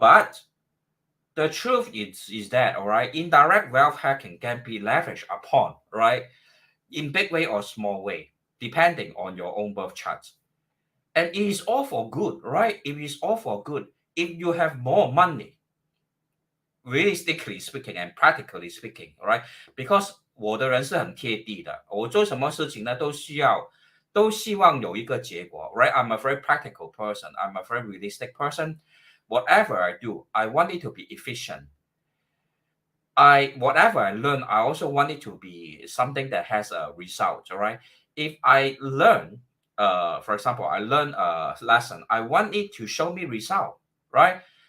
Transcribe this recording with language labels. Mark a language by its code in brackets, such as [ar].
[en] But the truth is that, all right, indirect wealth hacking can be leveraged upon, right, in big way or small way, depending on your own birth chart. And it is all for good, right? It is all for good. If you have more money, realistically speaking and practically speaking, all right? Because [zh] 我的人是很贴地的，我做什么事情呢都希望有一个结果，right? [en] I'm a very practical person. I'm a very realistic person. Whatever I do, I want it to be efficient. Whatever I learn, I also want it to be something that has a result. All right. If I learn, for example, I learn a lesson, I want it to show me result, right?